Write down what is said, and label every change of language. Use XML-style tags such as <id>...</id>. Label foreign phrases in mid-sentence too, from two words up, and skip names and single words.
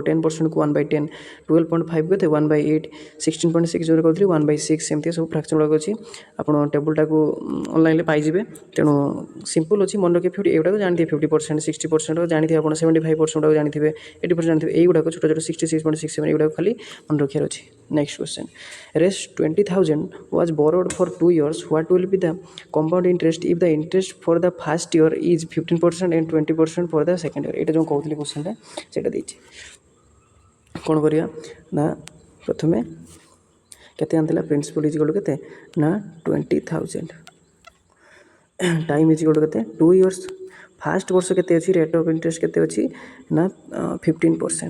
<or>10%କୁ 1/10, 12.5 କେତେ 1/8, 16.6 ଯେଉଁଟା କହୁଥିଲି 1/6। ଏମିତି ସବୁ ଫ୍ରାକ୍ସନ୍ ଗୁଡ଼ାକ ଅଛି। ଆପଣ ଟେବୁଲଟାକୁ ଅନଲାଇନ୍ରେ ପାଇଯିବେ। ତେଣୁ ସିମ୍ପଲ୍ ଅଛି ମନେ ରଖିବେ। ଏଗୁଡ଼ାକ ଜାଣିଥିବେ 50%, 60% ଜାଣିଥିବେ ଆପଣ, 75% ଗୁଡ଼ାକ ଜାଣିଥିବେ, 80% ଜାଣିଥିବେ। ଏଇଗୁଡ଼ାକ ଛୋଟ ଛୋଟ 66.67 ଏଗୁଡ଼ାକ ଖାଲି ମନେ ରଖିବାର ଅଛି।</or> <en>next question Rs 20,000 was borrowed for 2 years. What will be the compound interest if the interest for the first year is 15% and 20% for the second year?</en> <or>ଏଇଟା ଯେଉଁ କହୁଥିଲି କ୍ୱେଶ୍ଚନ୍ଟା ସେଇଟା ଦେଇଛି। କ'ଣ କରିବା ନା ପ୍ରଥମେ କେତେ ଆଣିଥିଲା</or> <en>principal is equal to</en> <or>କେତେ ନା 20,000,</or> <en>time is equal to</en> <or>କେତେ 2 ଇୟର୍ସ। ଫାର୍ଷ୍ଟ ବର୍ଷ କେତେ ଅଛି</or> <en>rate of interest</en> <or>କେତେ ଅଛି ନା 15%।</or>